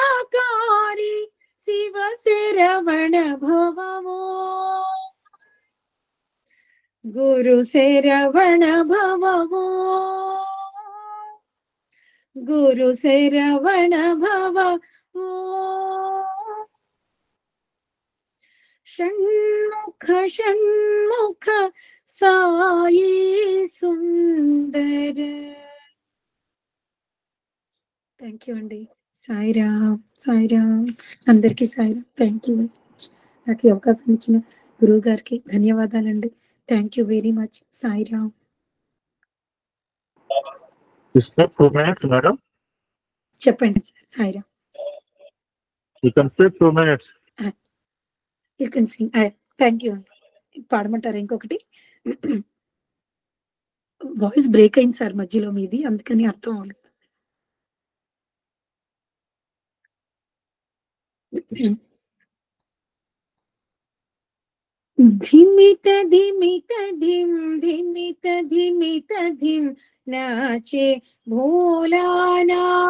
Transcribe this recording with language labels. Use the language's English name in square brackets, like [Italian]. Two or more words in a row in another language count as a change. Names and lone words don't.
[Sanskrit] शिव शरवण भवो, गुरु से रवण भवो, गुरु से रवण भवो, षण्मुख षण्मुख साई सुंदर. [English] thank you అండి. [Telugu] సాయిరామ్ సాయిరామ్, అందరికీ సాయిరామ్. [English] thank you. [Telugu] నాకు ఈ అవకాశం ఇచ్చిన గురువు గారికి ధన్యవాదాలండి. [English] thank you very much. సాయిరామ్. [Telugu] మేడం చెప్పండి సార్. సాయిరామ్. [English] You can speak 2 minutes. You can sing. thank you అండి. [Telugu] పాడమంటారా ఇంకొకటి? [English] voice break [Telugu] అయింది సార్ మధ్యలో మీది, అందుకని అర్థం అవ్వలేదు. [Hindi] ధిమిత ధిమిత ధిమ్ ధిమిత ధిమిత ధిమ్ నాచే భోలానా,